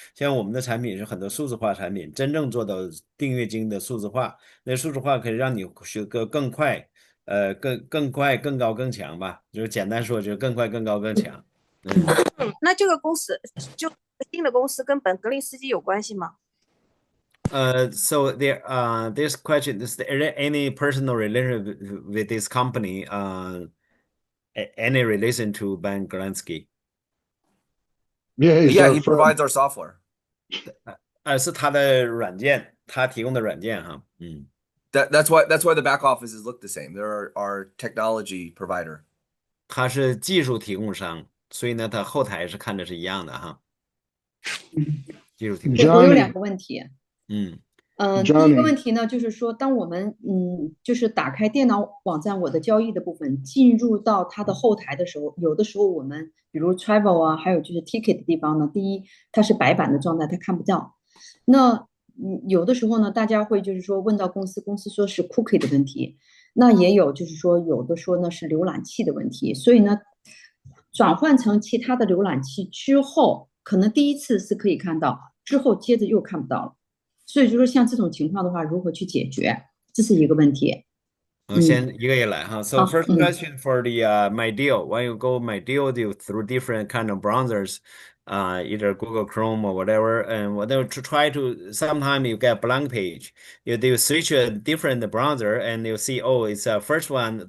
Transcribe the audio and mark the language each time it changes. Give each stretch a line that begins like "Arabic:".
Chinese: 像我们的产品是很多数字化产品，真正做到订阅金的数字化，那数字化可以让你学个更快。更快、更高、更强吧，就是简单说，就是更快、更高、更强。那这个公司就新的公司跟本格利斯基有关系吗
English: ？So this question is there any personal relation with this company? Any relation to Ben Galansky? Yeah, he provides our software.
Chinese: 是他的软件，他提供的软件哈，
English: That's why the back offices look the same. They're our technology provider.
Chinese: 他是技术提供商，所以呢，他后台是看着是一样的哈。技术提供商。我有2个问题。第一个问题呢，就是说，当我们就是打开电脑网站我的交易的部分，进入到它的后台的时候，有的时候我们比如 travel 啊，还有就是 ticket 的地方呢，第一它是白板的状态，它看不到。那有的时候呢，大家会就是说问到公司说是 cookie 的问题，那也有就是说有的说呢是浏览器的问题，所以呢，转换成其他的浏览器之后，可能第一次是可以看到，之后接着又看不到了。所以就是像这种情况的话，如何去解决，这是一个问题。先一个一个来哈。
English: So first question for the My Deal. When you go My Deal through different kind of browsers, either Google Chrome or whatever, and whatever to try to. Sometimes you get blank page. You switch a different browser and you see, oh, it's first one.